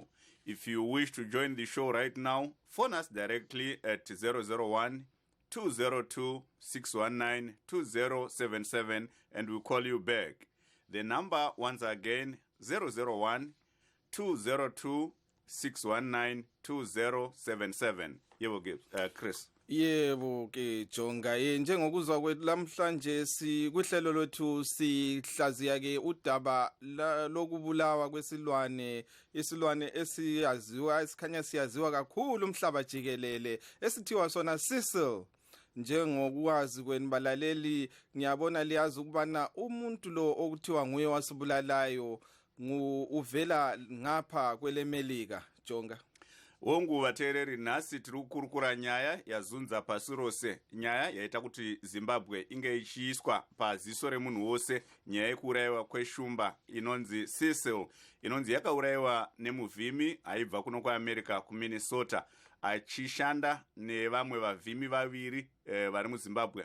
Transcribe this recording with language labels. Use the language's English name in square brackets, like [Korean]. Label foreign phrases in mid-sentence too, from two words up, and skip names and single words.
[English] If you wish to join the show right now, phone us directly at 001-202-619-2077 and we'll call you back. The number, once again, 001-202-619-2077. Here we go, Chris. [North Ndebele] Yebo ke Jonga, njengokuzwa kwethu lamhlanje kuhlelo lwethu sihlaziya ke udaba lokubulawa kwesilwane, isilwane esiyaziwa esikhanya siyaziwa kakhulu umhlaba jikelele esithiwa sona Cecil. njengokwazi kwenibalaleli ngiyabona liyazi ukubana umuntu lo okuthiwa nguye wasibulalayo uvela ngapha kwelemelika jonga. [Shona] Wongu vateereri, nhasi tiri kukurukura nyaya yazunza pasi rose, nyaya yaita kuti Zimbabwe inge ichiiswa paziso remunhu wose, nyaya yekuurayiwa kweshumba inonzi Cecil, inonzi yakaurayiwa nemuvhimi aibva kuno kuAmerica kuMinnesota, achishanda nevamwe vavhimi vaviri vari muZimbabwe.